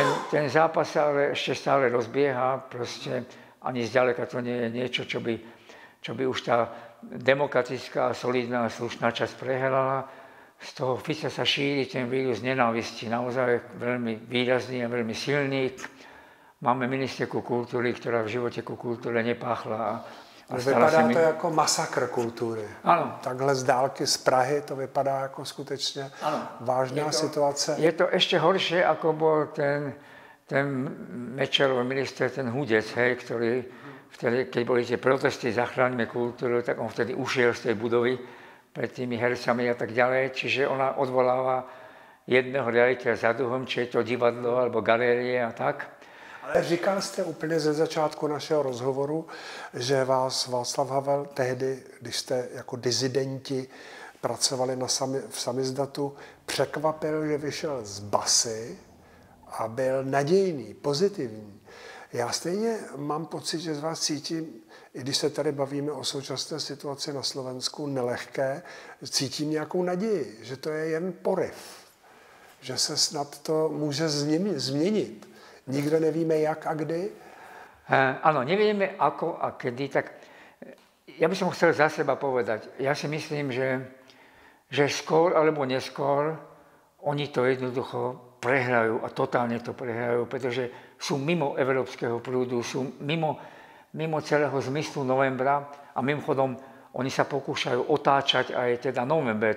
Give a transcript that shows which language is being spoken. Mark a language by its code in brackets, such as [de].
[sk] Ten zápas sa ale ešte stále rozbieha, proste ani zďaleka to nie je niečo, čo by už tá demokratická, solidná, slušná časť prehrala. Z toho Fica sa šíri ten vírus nenávisti, naozaj veľmi výrazný a veľmi silný. Máme ministerku kultúry, ktorá v živote ku kultúre nepáchla. [cs] Vypadá to jako masakr kultury. Ano. Takhle z dálky, z Prahy to vypadá jako skutečně vážná situace. [sk] Je to ešte horšie, ako bol ten Mečiarov minister, ten Hudec, hej, ktorý vtedy, keď boli tie protesty Zachráňme kultúru, tak on vtedy ušiel z tej budovy pred tými hercami a tak ďalej. Čiže ona odvoláva jedného riaditeľa za druhým, či je to divadlo alebo galérie a tak. [cs] Ale říkal jste úplně ze začátku našeho rozhovoru, že vás Václav Havel tehdy, když jste jako dizidenti pracovali v samizdatu, překvapil, že vyšel z basy a byl nadějný, pozitivní. Já stejně mám pocit, že z vás cítím, i když se tady bavíme o současné situaci na Slovensku, nelehké, cítím nějakou naději, že to je jen poryv, že se snad to může změnit. Nikdo nevíme, jak a kdy? [sk] Áno, nevieme ako a kedy, tak ja by som chcel za seba povedať. Ja si myslím, že skôr alebo neskôr oni to jednoducho prehrajú a totálne to prehrajú, pretože sú mimo európskeho prúdu, sú mimo celého zmyslu novembra a mimochodom oni sa pokúšajú otáčať aj teda november.